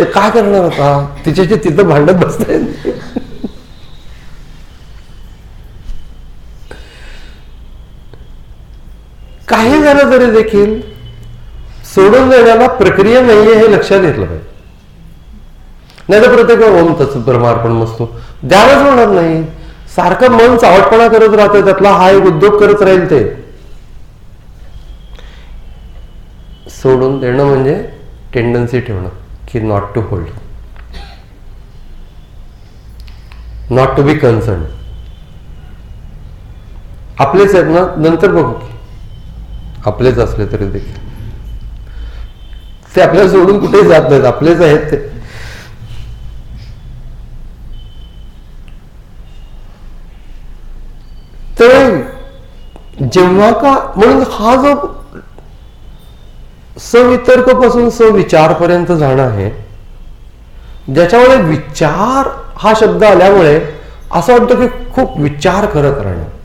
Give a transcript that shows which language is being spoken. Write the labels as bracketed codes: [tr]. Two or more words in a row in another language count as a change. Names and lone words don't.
[mr] काय करणार आता, तिच्याशी तिथं भांडत बसता काही झालं तरी देखील सोडून देण्याला प्रक्रिया नाहीये हे लक्षात घेतलं पाहिजे. नाही तर प्रत्येक [sa] ओम तत्सत परमार्पण मस्तु [mr] ध्यानच होणार नाही. सारखं मन चावटपणा करत राहतं, त्यातला हा एक उद्योग करत राहील. ते सोडून देणं म्हणजे टेंडन्सी ठेवणं की [en] not to hold, not to be concern. [mr] आपलेच आहेत ना, नंतर बघू की आपलेच असले तरी देखील ते आपल्याला सोडून कुठेही जात नाहीत, आपलेच आहेत ते. तर जेव्हा का म्हणून हा जो सवितर्क पासून सविचारपर्यंत जाणं आहे, ज्याच्यामुळे विचार हा शब्द आल्यामुळे असं वाटतं की खूप विचार करत राहणं.